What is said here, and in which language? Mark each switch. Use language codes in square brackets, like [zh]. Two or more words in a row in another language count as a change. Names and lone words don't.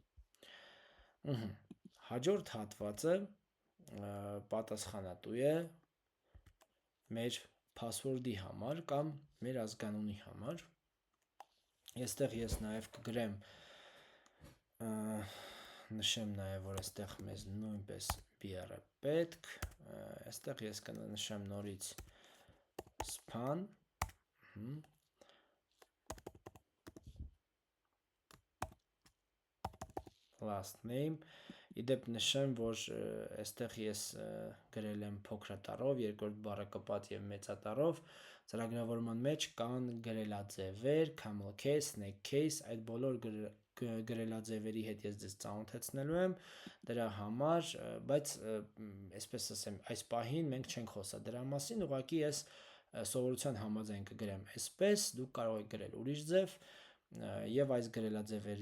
[hy] Հաջորդ հատվածը պատասխանատու է մեր password-ի համար կամ մեր ազգանունի համար։ Այստեղ ես նաև կգրեմ, նշեմ նաև, որ այստեղ մեզ նույնպես beer-ը պետք, այստեղ ես կնշեմ նորից span, [en] last name, [hy] իդեպ նշեմ, որ այստեղ ես գրել եմ փոքրատառով, երկրորդ բառը կպած եւ մեծատառով, ծրագրավորման մեջ կան գրելաձևեր, [en] camel case, snake case, [hy] այդ բոլոր գրելաձևերի հետ ես ձեզ ծանոթացնելու եմ դրա համար, բայց այսպես ասեմ, այս պահին մենք չենք խոսա դրա մասին, ուղղակի ես սովորության համաձայն կգրեմ այսպես, դուք կարող եք գրել ուրիշ ձև, եւ այս գրելաձևերի